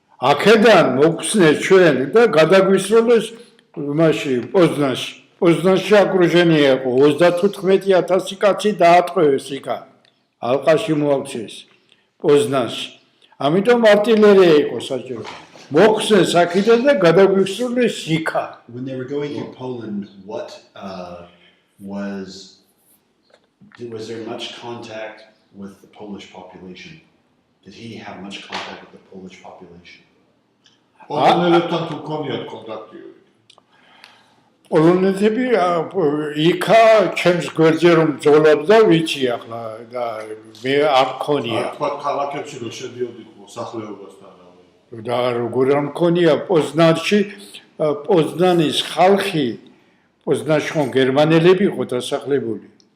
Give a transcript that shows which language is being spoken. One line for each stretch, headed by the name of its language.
Georgian: აქედან მოგვხსნეს ჩვენ და გადაგვისროლეს იმაში პოზნანში. პოზნანში აკრუჟენია იყო 35000 კაცი დაატყვევეს იქა. ალყაში მოაქცეს პოზნანში. ამიტომ არტილერია იყო საჭირო. მოხსნეს აქედან და გადაგვისროლეს იქა.
English: When they were going through Poland, what was there much contact with the Polish population? Did he have much contact with the Polish population?
Georgian: პოლონელებთან თუ ქონიათ კონტაქტი? პოლონეთები იქა ჩემს გვერდზე რომ ბრძოლობდა ვიცი ახლა და მე არ მქონია. თქვა ქალაქებში რომ შედიოდით მოსახლეობასთან. და როგორ არ მქონია პოზნანში, პოზნანის ხალხი, პოზნანში ხომ გერმანელები იყო დასახლებული.